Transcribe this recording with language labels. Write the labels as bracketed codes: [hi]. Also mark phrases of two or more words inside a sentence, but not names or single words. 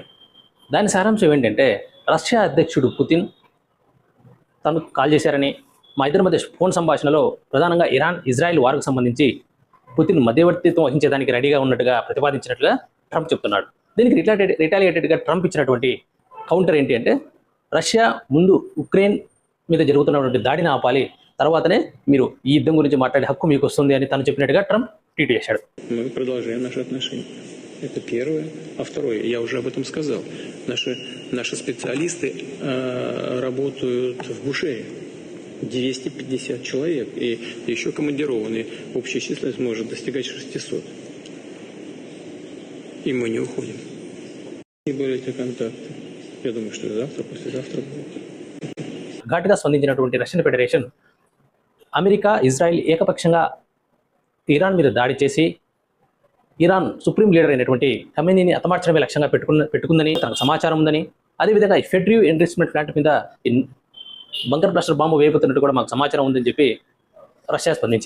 [te] దాని సారాంశం ఏంటంటే రష్యా అధ్యక్షుడు పుతిన్ తను కాల్ చేశారని, మా ఇద్దరి మధ్య ఫోన్ సంభాషణలో ప్రధానంగా ఇరాన్ ఇజ్రాయెల్ వార్కు సంబంధించి పుతిన్ మధ్యవర్తిత్వం వహించడానికి రెడీగా ఉన్నట్టుగా ప్రతిపాదించినట్లుగా ట్రంప్ చెప్తున్నాడు. దీనికి రిటాలియేటెడ్గా ట్రంప్ ఇచ్చినటువంటి కౌంటర్ ఏంటి అంటే రష్యా ముందు ఉక్రెయిన్ మీద జరుగుతున్నటువంటి దాడిని ఆపాలి, తర్వాతనే మీరు ఈ యుద్ధం గురించి మాట్లాడే హక్కు మీకు వస్తుంది అని తను చెప్పినట్టుగా ట్రంప్ ట్వీట్ చేశాడు. [ru] Мы продолжаем наши отношения. Это первое. А второе, я уже об этом сказал. Наши специалисты работают в Бушере. 250 человек. И еще командированные. Общая численность может достигать 600. И мы не уходим. И были эти контакты. Я думаю, что завтра, послезавтра будут. [te] ఘాటుగా స్పందించినటువంటి రష్యన్ ఫెడరేషన్ అమెరికా, ఇజ్రాయెల్ ఏకపక్షంగా ఇరాన్ మీద దాడి చేసి ఇరాన్ [en] supreme leader [te] అయినటువంటి ఖమేనీని హతమార్చడమే లక్ష్యంగా పెట్టుకుందని తనకు సమాచారం ఉందని, అదేవిధంగా ఈ ఫెడ్రియూ [en] enrichment plant [te] మీద [en] bunker blaster bomb [te] వేయబోతున్నట్టు కూడా మాకు సమాచారం ఉందని చెప్పి రష్యా స్పందించింది.